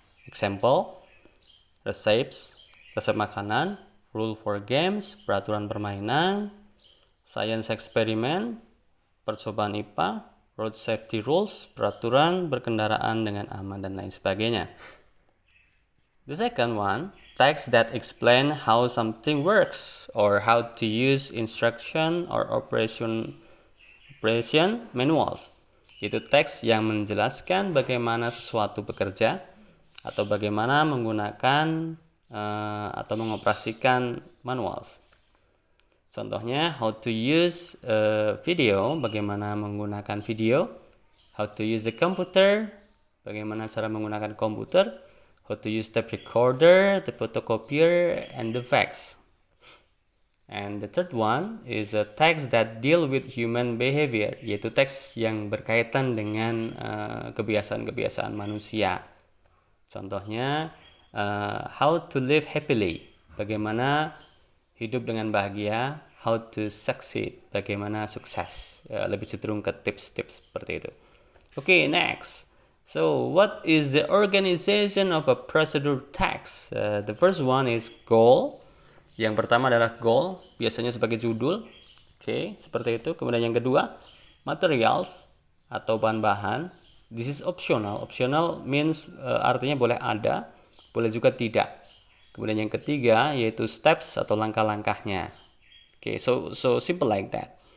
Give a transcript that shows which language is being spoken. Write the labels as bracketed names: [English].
[English] Example, recipes, [Indonesian] resep makanan, [English] rule for games, [Indonesian] peraturan permainan, [English] science experiment, [Indonesian] percobaan IPA, [English] road safety rules, [Indonesian] peraturan berkendaraan dengan aman dan lain sebagainya. [English] The second one, text that explain how something works or how to use instruction or operation manuals. [Indonesian] Itu teks yang menjelaskan bagaimana sesuatu bekerja atau bagaimana menggunakan atau mengoperasikan manuals. Contohnya, [English] how to use video, [Indonesian] bagaimana menggunakan video, [English] how to use the computer, [Indonesian] bagaimana cara menggunakan komputer, [English] how to use tape recorder, the photocopier, and the fax. And the third one is a text that deal with human behavior, [Indonesian] yaitu teks yang berkaitan dengan kebiasaan-kebiasaan manusia. Contohnya, [English] how to live happily, [Indonesian] bagaimana hidup dengan bahagia, [English] how to succeed, [Indonesian] bagaimana sukses. Lebih cenderung ke tips-tips seperti itu. [English] Okay, next. So, what is the organization of a procedure text? The first one is goal. [Indonesian] Yang pertama adalah goal, biasanya sebagai judul. Okay, seperti itu. Kemudian yang kedua, materials atau bahan-bahan. [English] This is optional. Optional means [Indonesian] artinya boleh ada, boleh juga tidak. Kemudian yang ketiga yaitu steps atau langkah-langkahnya. [English] Okay, so simple like that.